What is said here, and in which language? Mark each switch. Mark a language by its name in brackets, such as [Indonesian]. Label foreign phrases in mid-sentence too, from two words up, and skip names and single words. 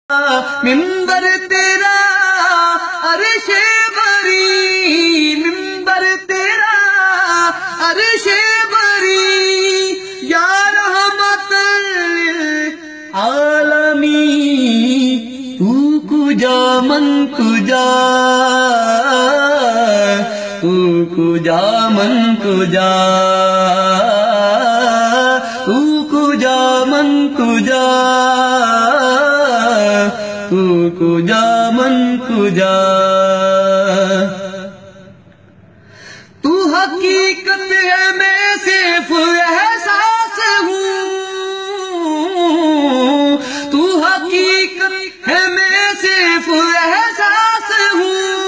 [Urdu] منبر تیرا عرش بری، منبر تیرا عرش بری، [Arabic] یا رحمت للعالمین [Persian] تو کجا من کجا، تو کجا من کجا، تو کجا من کجا، تو کجا من کجا، [Urdu] تو حقیقت ہے میں صرف احساس ہوں، تو حقیقت ہے میں صرف احساس ہوں،